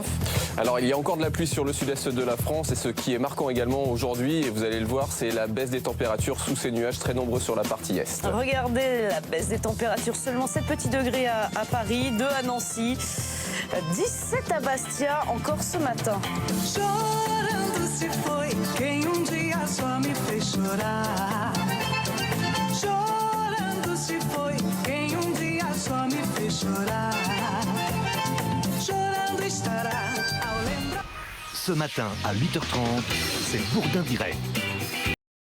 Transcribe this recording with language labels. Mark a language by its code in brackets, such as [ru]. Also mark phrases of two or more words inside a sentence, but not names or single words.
[fr] Alors il y a encore de la pluie sur le sud-est de la France et ce qui est marquant également aujourd'hui, et vous allez le voir, c'est la baisse des températures sous ces nuages très nombreux sur la partie est. Regardez la baisse des températures, seulement 7 petits degrés à Paris, 2 à Nancy, 17 à Bastia encore ce matin. [pt] Chorando se foi quem dia só me fez chorar. Chorando se foi quem dia só me fez chorar. Chorando estará ao lembrar. [fr] Ce matin à 8h30, c'est Bourdin Direct.